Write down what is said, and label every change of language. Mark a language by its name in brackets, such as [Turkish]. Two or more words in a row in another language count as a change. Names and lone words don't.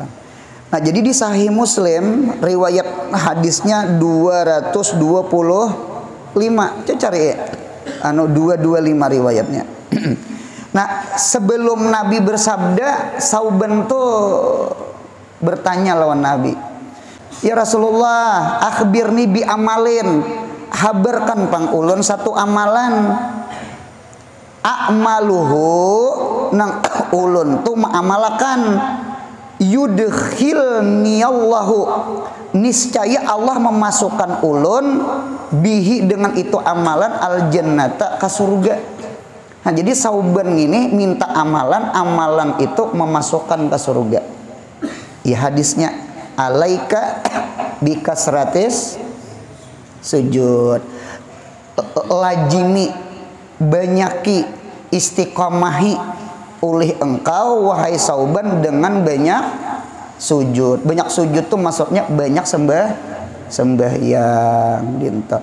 [Indonesian] Nah, jadi di Sahih Muslim riwayat hadisnya 225. Coba cari 225 riwayatnya. Nah, sebelum Nabi bersabda, Thauban tuh bertanya lawan Nabi, [Arabic] "Ya Rasulullah, akhbirni bi amalin." [Banjar] Habarkan pang ulun satu amalan. A'maluhu nang ulun tuh ma'amalakan [Arabic] yudkhilni Allahu, [Banjar] niscaya Allah memasukkan ulun bihi dengan itu amalan [Arabic] al jannata [Banjar] ke surga. [Indonesian] Nah, jadi Thauban ini minta amalan itu memasukkan ke surga. Ya, hadisnya [Arabic] alaika bi kasratis sujud, [Indonesian] lajimi banyaki istiqomahi oleh engkau wahai Thauban dengan banyak sujud. [Banjar] Banyak sujud tuh maksudnya banyak sembahyang dinta.